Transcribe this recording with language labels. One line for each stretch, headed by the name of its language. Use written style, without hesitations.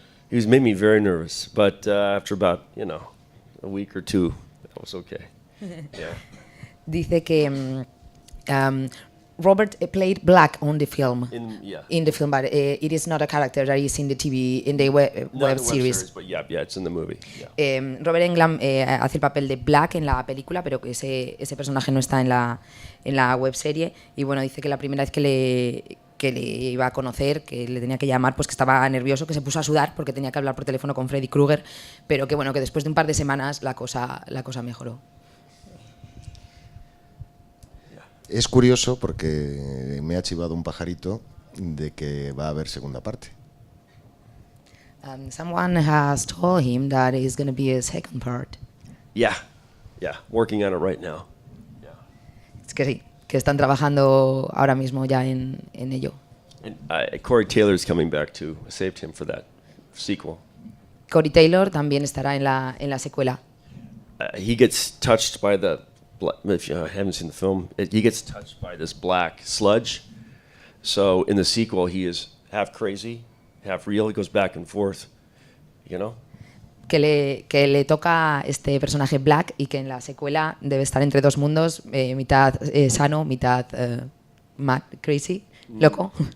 English: He made me very nervous, but after about a week or two, it was okay. Yeah.
Spanish: Dice que
English: Robert played Black on the film. In the film, but it is not a character that is in the TV, in the web series. But yeah, it's in the movie. Yeah.
Spanish: Robert Englund hace el papel de Black en la película, pero que ese personaje no está en la web serie. Y bueno, dice que la primera vez que le iba a conocer, que le tenía que llamar, pues que estaba nervioso, que se puso a sudar porque tenía que hablar por teléfono con Freddy Krueger, pero que bueno, que después de un par de semanas la cosa mejoró. Es curioso porque me ha chivado un pajarito de que va a haber segunda parte.
English: Someone has told him that it's going to be a second part. Yeah, working on it right now. Yeah.
Spanish: Es que sí, que están trabajando ahora mismo ya en ello.
English: And Corey Taylor's coming back too. I saved him for that sequel.
Spanish: Corey Taylor también estará en la secuela.
English: He gets touched by if you haven't seen the film, he gets touched by this black sludge. So in the sequel, he is half crazy, half real. He goes back and forth,
Spanish: Que le toca este personaje Black y que en la secuela debe estar entre dos mundos, mitad sano, mitad
English: mad, crazy,
Spanish: loco.